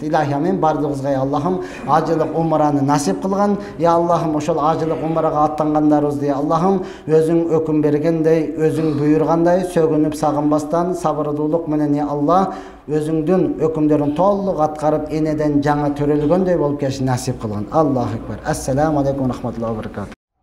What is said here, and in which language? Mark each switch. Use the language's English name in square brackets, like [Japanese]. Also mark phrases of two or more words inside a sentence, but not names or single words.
[Arabic] إلهي آمين, [Kyrgyz] бардыгыбызга я Аллахым ажылык умраны насип кылган. Я Аллахым ошол ажылык умрага аттангандарыбызды Аллахым өзүң өкүм бергендей, өзүң буйргандай сөгүнүп сагынбастан сабырдуулук менен я Алла өзүңдүн өкүмдөрүн толук аткарып энеден жаңа төрөлгөндөй болуп келишин насип кылган. [Arabic] الله أكبر. السلام عليكم ورحمة الله وبركاته.